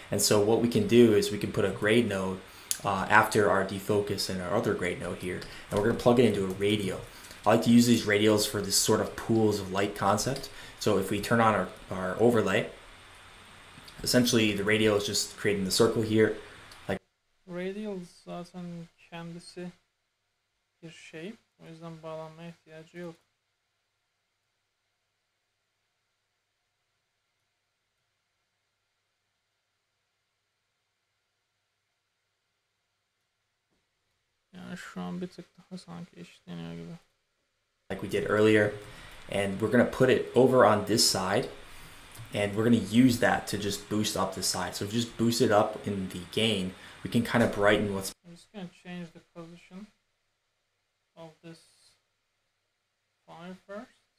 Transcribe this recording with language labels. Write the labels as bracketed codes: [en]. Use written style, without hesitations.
[en] And so what we can do is we can put a grade node after our defocus and our other grade node here, and we're going to plug it into a radio. I like to use these radios for this sort of pools of light concept. So if we turn on our overlay, essentially the radio is just creating the circle here. Like [tr] Radial zaten kendisi bir şey. O yüzden bağlanmaya ihtiyacı yok. Yani şu an bir tık daha sanki eşitleniyor gibi. [en] Like we did earlier, and we're going to put it over on this side, and we're going to use that to just boost up the side. So just boost it up in the gain, we can kind of brighten what's. I'm just going to change the position of this fire first.